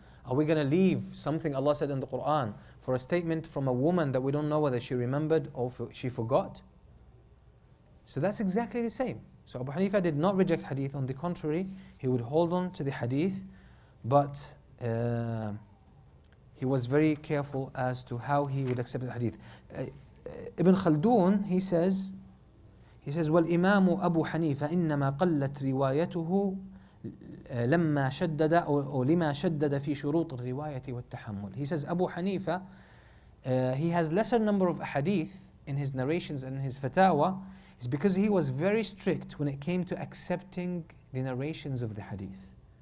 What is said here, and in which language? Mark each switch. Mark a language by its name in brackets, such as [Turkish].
[English] Are we going to leave something Allah said in the Quran for a statement from a woman that we don't know whether she remembered or she forgot? So that's exactly the same. So Abu Hanifa did not reject hadith. On the contrary, he would hold on to the hadith, but he was very careful as to how he would accept the hadith. [Arabic] Ibn Khaldun, [English] he says, [Arabic] وَالْإِمَامُ أَبُو حَنِيفَ إِنَّمَا قَلَّتْ رِوَايَتُهُ لما شدد أو لما شدد في شروط الرواية والتحمل. [English] He says Abu Hanifa, he has lesser number of hadith in his narrations and in his fatawa, is because he was very strict when it came to accepting the narrations of the hadith.